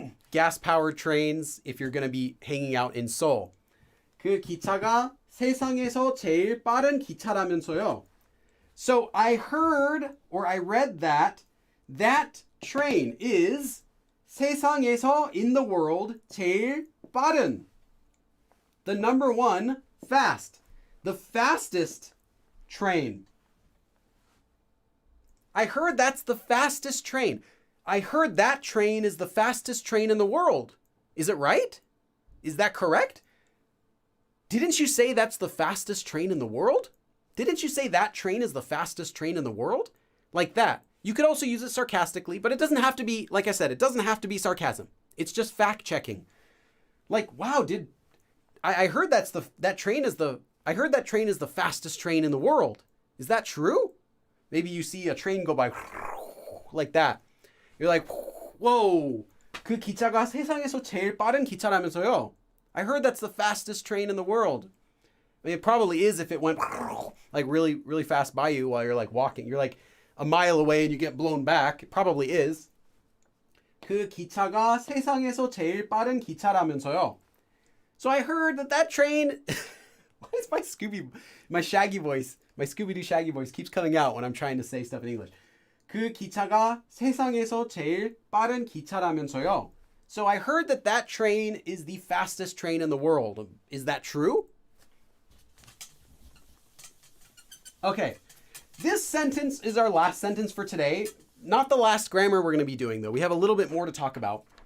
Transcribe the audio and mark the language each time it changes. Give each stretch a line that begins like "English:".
English: gas-powered trains if you're going to be hanging out in Seoul.
Korean: 그 기차가 세상에서 제일 빠른 기차라면서요.
English: So I heard or I read that that train is 세상에서 in the world 제일 빠른. The number one fast. The fastest train. I heard that's the fastest train. I heard that train is the fastest train in the world. Is it right? Is that correct? Didn't you say that's the fastest train in the world? Didn't you say that train is the fastest train in the world? Like that. You could also use it sarcastically, but it doesn't have to be, like I said, it doesn't have to be sarcasm. It's just fact checking. Like, wow, I heard that train is the fastest train in the world. Is that true? Maybe you see a train go by like that. You're like, whoa,
Korean: 그 기차가 세상에서 제일 빠른 기차라면서요.
English: I heard that's the fastest train in the world. I mean, it probably is if it went like really, really fast by you while you're like walking. You're like a mile away and you get blown back. It probably is.
Korean: 그 기차가 세상에서 제일 빠른 기차라면서요.
English: So I heard that train... Why is my Shaggy voice, my Scooby-Doo Shaggy voice keeps coming out when I'm trying to say stuff in English.
Korean: 그 기차가 세상에서 제일 빠른 기차라면서요.
English: So I heard that train is the fastest train in the world. Is that true? Okay. This sentence is our last sentence for today. Not the last grammar we're going to be doing, though. We have a little bit more to talk about.